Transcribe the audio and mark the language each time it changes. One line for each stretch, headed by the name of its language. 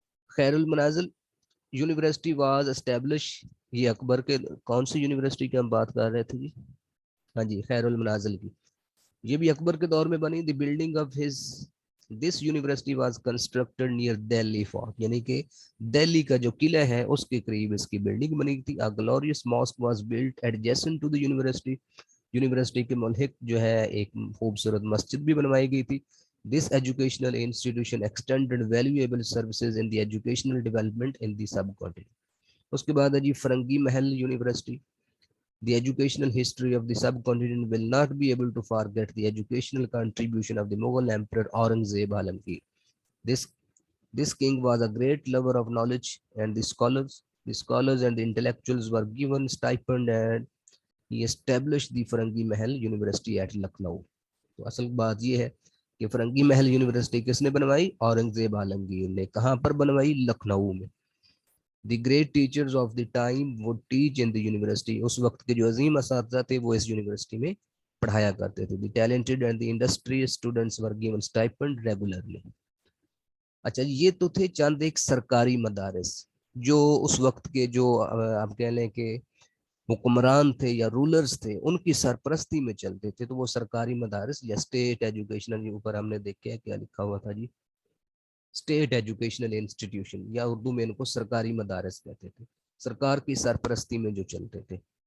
Urdu: خیر المنازل
English: university was establish,
Urdu: یہ اکبر کے کون سی یونیورسٹی کی ہم بات کر رہے تھے جی, ہاں جی خیر المنازل کی, یہ بھی اکبر کے دور میں بنی.
English: the building of his this university was constructed near Delhi fort,
Urdu: یعنی کہ دہلی کا جو قلعہ ہے اس کے قریب اس کی بلڈنگ بنی تھی.
English: A glorious mosque was built adjacent to the university.
Urdu: University کے ملحق جو ہے ایک خوبصورت مسجد بھی بنوائی گئی تھی.
English: This educational institution extended valuable services in the educational development in the subcontinent.
Urdu: اس کے بعد ہے جی فرنگی Mahal university.
English: The educational history of the subcontinent will not be able to forget the educational contribution of the Mughal Emperor Aurangzeb Alamgir. This king was a great lover of knowledge, and the scholars and the intellectuals were given stipend, and he established the Farangi Mahal University at Lucknow.
Urdu: تو اصل بات یہ ہے کہ فرنگی Mahal university کس نے بنوائی؟ اورنگزیب عالمگیر نے. کہاں پر بنوائی؟ لکھنؤ میں.
English: The great teachers of the time would teach in the university.
Urdu: اس وقت کے جو عظیم اساتذہ تھے وہ اس یونیورسٹی میں پڑھایا کرتے تھے.
English: The talented and the industrious students were given stipend regularly.
Urdu: اچھا یہ تو تھے چند ایک سرکاری مدارس جو اس وقت کے جو آپ کہہ لیں کہ حکمران تھے یا رولرز تھے ان کی سرپرستی میں چلتے تھے. تو وہ سرکاری مدارس یا اسٹیٹ ایجوکیشنل، اوپر ہم نے دیکھا کیا لکھا ہوا تھا جی، اسٹیٹ ایجوکیشنل انسٹیٹیوشن، یا اردو میں ان کو سرکاری مدارس کہتے تھے، سرکار کی سرپرستی میں جو چلتے تھے.